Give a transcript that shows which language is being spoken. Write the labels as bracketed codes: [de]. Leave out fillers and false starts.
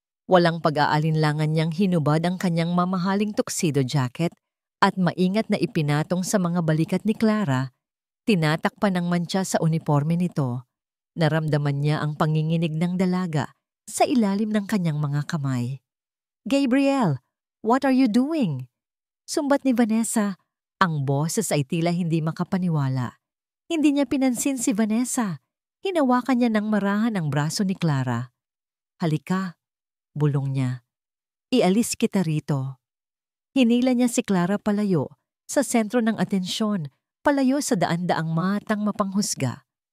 [tl] Walang pag-aalinlangan niyang hinubad ang kanyang mamahaling tuxedo jacket at maingat na ipinatong sa mga balikat ni Clara. Tinatakpan ng mantsa sa uniforme nito. Naramdaman niya ang panginginig ng dalaga sa ilalim ng kanyang mga kamay. [en] Gabriel, what are you doing? [tl] Sumbat ni Vanessa. Ang boses ay tila hindi makapaniwala. Hindi niya pinansin si Vanessa. Hinawakan niya ng marahan ang braso ni Clara. Halika, bulong niya. Ialis kita rito. Hinila niya si Clara palayo, sa sentro ng atensyon, palayo sa daan-daang matang mapanghusga.